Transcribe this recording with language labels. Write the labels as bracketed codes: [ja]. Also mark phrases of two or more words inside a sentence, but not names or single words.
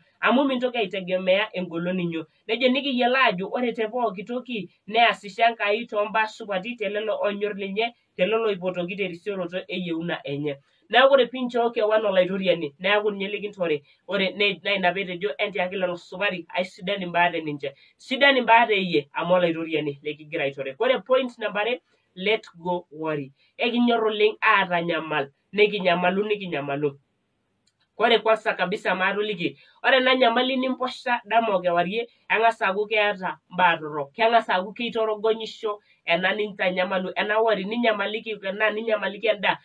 [mas] Amu mintoki aitegemea engolon inyo. Nejo nikiyiolo ajo ore te pooki toki neasisho Enkai toombaa supati telelo onyorr ninye, telelo oipotoki terisioroto eyieuna enye. Neeku ore piinchoo kewan olaitoriani, neeku ninye likintore. Ore naa ina peetejo entiaki lelo supati aisidan imbaat eninche. Sidan imbaat eyie amu olaitoriani likigira aitore. Ore point number 2, [en] let go worry. [mas] Ekinyorr oleng aatanyamal, nikinyamalu. Ore [sw] kwanza kabisa [mas] maatoliki, ore ena nyamali nimposha dama okewarie, eng'as aaku keeta mbaa torrok, keng'as aaku keitorogonyisho ena nintanyamalu, ena worry ninyamaliki endaa, ninyamaliki endaa.